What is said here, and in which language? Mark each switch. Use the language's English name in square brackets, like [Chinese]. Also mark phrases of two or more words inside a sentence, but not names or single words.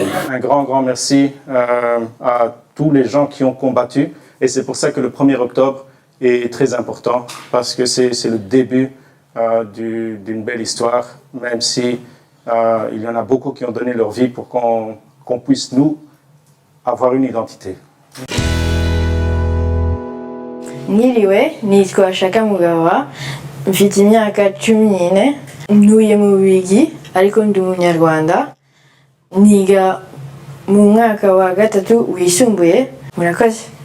[French] Un grand merci à tous les gens qui ont combattu. Et c'est pour ça que le 1er octobre est très important, parce que c'est le début d'une belle histoire, même si il y en a beaucoup qui ont donné leur vie pour qu'on puisse, nous, avoir une identité. [Kinyarwanda] Niliwe nitwa Shaka Mugawa, mfite imyaka 14, ntuye mu Bubiligi ariko ndi umunyarwanda, niga mu mwaka wa 3 wisumbuye. Murakoze.